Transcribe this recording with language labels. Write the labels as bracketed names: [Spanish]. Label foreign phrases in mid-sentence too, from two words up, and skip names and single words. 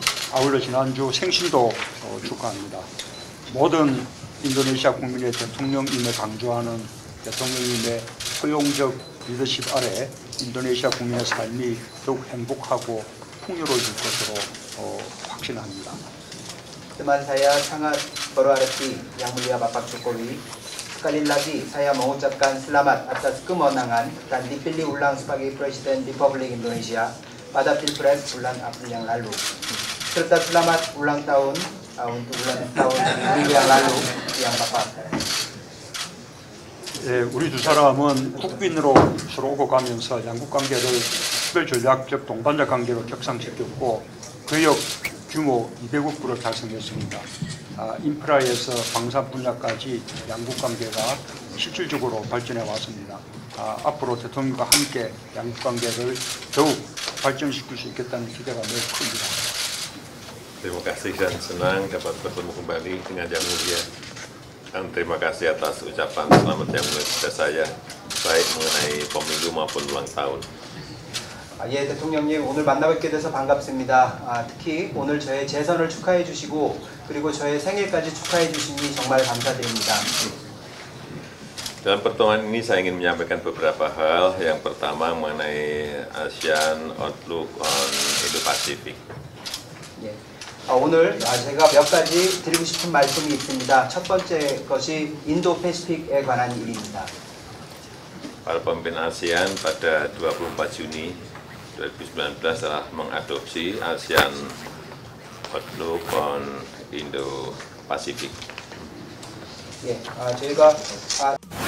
[Korean] 아울러 지난주 생신도 축하합니다. 모든 인도네시아 국민의 대통령임을 강조하는 대통령님의 포용적 리더십 아래 인도네시아 국민의 삶이 더욱 행복하고 풍요로워질 것으로 확신합니다. [Indonesian] Teman saya sangat berarti Yang Mulia Bapak Jokowi. Sekali lagi saya mengucapkan selamat atas kemenangan dan dipilih ulang sebagai Presiden Republik Indonesia pada Pilpres bulan April yang lalu. Serta selamat ulang tahun untuk ulang tahun yang lalu yang Bapak. [Korean] 예, 우리 두 사람은 국빈으로 서로 오고 가면서 양국 관계를 특별 전략적 동반자 관계로 격상시켰고 거역 규모 200억 불을 달성했습니다. 인프라에서 방산 분야까지 양국 관계가 실질적으로 발전해 왔습니다. 앞으로 대통령과 함께 양국 관계를 더욱 발전시킬 수 있겠다는 기대가 매우 큽니다. [Indonesian] Terima kasih dan senang dapat bertemu kembali dengan Yang Mulia. Dan terima kasih atas ucapan selamat Yang Mulia kepada saya, baik mengenai pemilu maupun ulang tahun. [Korean] 예, 대통령님 오늘 만나뵙게 돼서 반갑습니다. 특히 오늘 저의 재선을 축하해 주시고 그리고 저의 생일까지 축하해 주시니 정말 감사드립니다. [Indonesian] Dalam pertemuan ini saya ingin menyampaikan beberapa hal. Yang pertama mengenai ASEAN Outlook on Indo-Pacific. [Korean] 예. 오늘 제가 몇 가지 드리고 싶은 말씀이 있습니다. 첫 번째 것이 인도 패시픽에 관한 일입니다. [Indonesian] Para pemimpin ASEAN pada 24 Juni 2019 telah mengadopsi ASEAN Outlook on Indo-Pacific. [Korean] 예, 저희가